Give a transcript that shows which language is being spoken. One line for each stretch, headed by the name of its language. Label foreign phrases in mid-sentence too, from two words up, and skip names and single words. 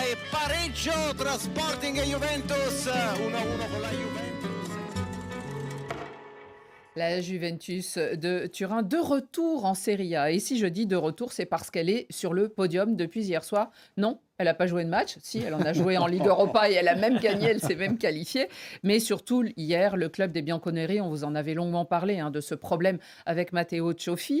Italian: pareggio tra Sporting e Juventus, 1-1 con la Juventus.
French: La Juventus de Turin, de retour en Serie A. Et si je dis de retour, c'est parce qu'elle est sur le podium depuis hier soir. Non, elle n'a pas joué de match. Si, elle en a joué en Ligue Europa et elle a même gagné, elle s'est même qualifiée. Mais surtout, hier, le club des Bianconeri, on vous en avait longuement parlé, de ce problème avec Matteo Cioffi.